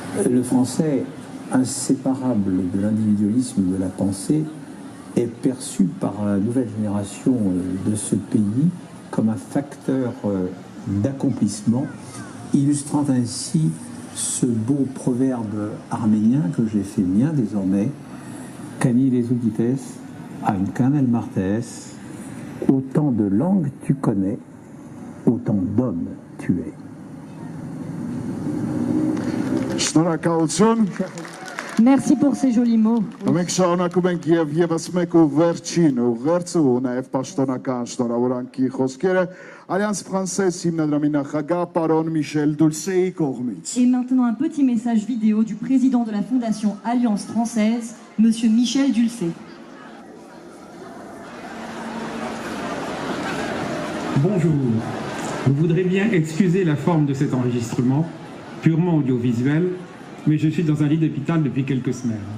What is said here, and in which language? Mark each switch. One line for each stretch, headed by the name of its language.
French: Le français, inséparable de l'individualisme de la pensée, est perçu par la nouvelle génération de ce pays comme un facteur d'accomplissement, illustrant ainsi ce beau proverbe arménien que j'ai fait mien désormais,
Armenian: Kani les oudites, ein kanel martes,
French: autant de langues tu connais, autant d'hommes tu es.
Armenian: Շնորհակալություն։
French: Merci pour ces jolis mots.
Armenian: Մենք շարունակում ենք եւ եւս մեկ ու վերջին ուղերձը ու նաեւ պաշտոնական շնորհավորանքի խոսքերը Alliance Française հիմնադրամի նախագահ պարոն Միշել Դուլսեի կողմից։
French: Et maintenant un petit message vidéo du président de la Fondation Alliance Française, Monsieur Michel Dulcé. Bonjour. Je voudrais bien excuser la forme de cet enregistrement, purement audiovisuel, mais je suis dans un lit d'hôpital depuis quelques semaines.